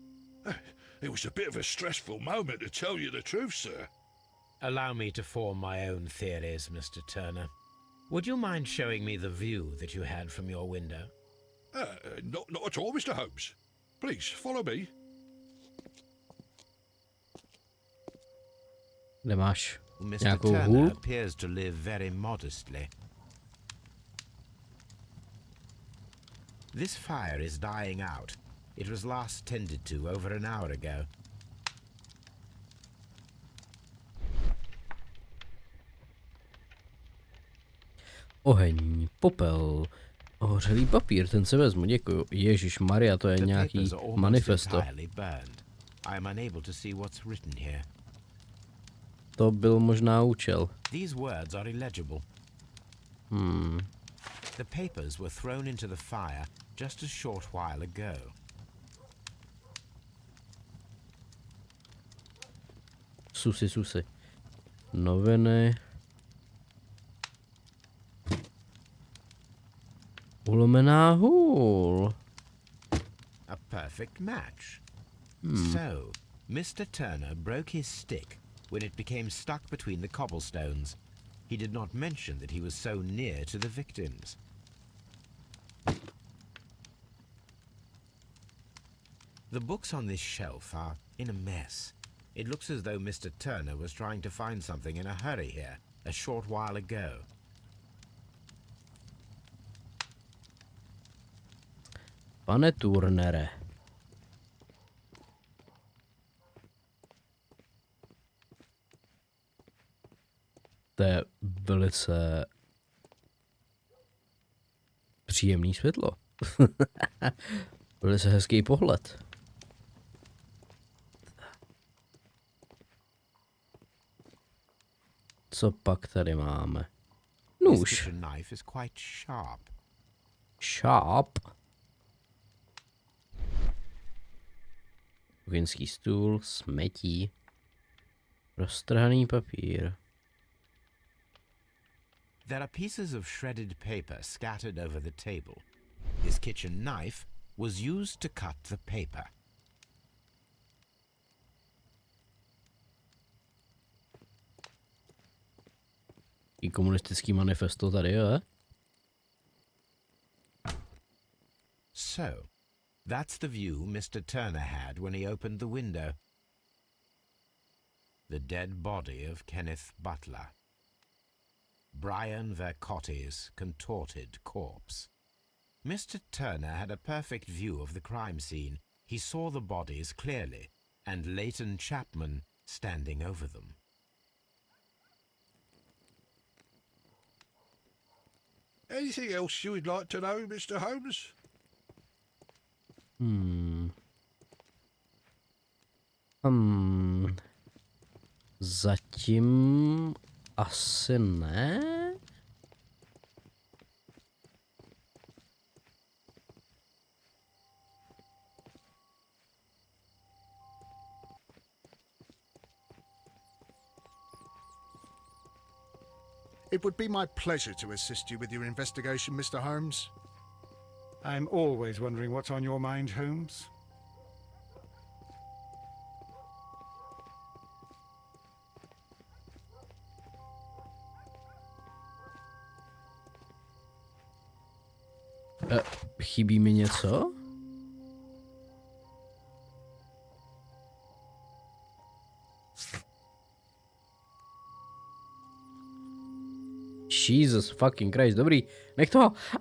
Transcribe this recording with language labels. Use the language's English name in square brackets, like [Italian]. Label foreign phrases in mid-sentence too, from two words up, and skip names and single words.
[English] It was a bit of a stressful moment, to tell you the truth, sir. Allow me to form my own theories, Mr. Turner. Would you mind showing me the view that you had from your window? Not at all, Mr. Holmes. Please, follow me. [Czech] Kde máš [English] Mr. [Czech] nějakou [English] Turner [Czech] hůl? [English] appears to live very modestly. This fire is dying out. It was last tended to over an hour ago. [Czech] Oheň, popel, ohořelý papír, ten se vezmu, děkuju. Ježíš Maria, to je [English] The [Czech] nějaký [English] papers are almost [Czech] manifesto. [English] entirely burned. I am unable to see what's written here. [Czech] To byl možná účel. [English] These words are illegible. The papers were thrown into the fire just a short while ago. Susy. [Czech] Noviny. Ulomená hůl. [English] A perfect match. So, Mr. Turner broke his stick when it became stuck between the cobblestones. He did not mention that he was so near to the victims. The books on this shelf are in a mess. It looks as though Mr. Turner was trying to find something in a hurry here a short while ago. [Czech] Pane Turnere. To je velice příjemný světlo. Velice hezký pohled. Co pak tady máme? [English] This [Czech] Nůž. [English] kitchen knife is quite sharp. Sharp. Kuchyňský stůl, smetí, roztrhaný papír. There are pieces of shredded paper scattered over the table. His kitchen knife was used to cut the paper. [Czech] I komunistický manifesto tady, jo? [English] So, that's the view Mr. Turner had when he opened the window. The dead body of Kenneth Butler. Brian Vercotti's contorted corpse. Mr. Turner had a perfect view of the crime scene. He saw the bodies clearly, and Leighton Chapman standing over them. Anything else you would like to know, Mr. Holmes? [Czech] Zatím asi ne. [English] It would be my pleasure to assist you with your investigation, Mr. Holmes. I'm always wondering what's on your mind, Holmes. [Czech] Chybí mi něco? [English] Jesus fucking Christ, [Czech] dobrý, nech toho.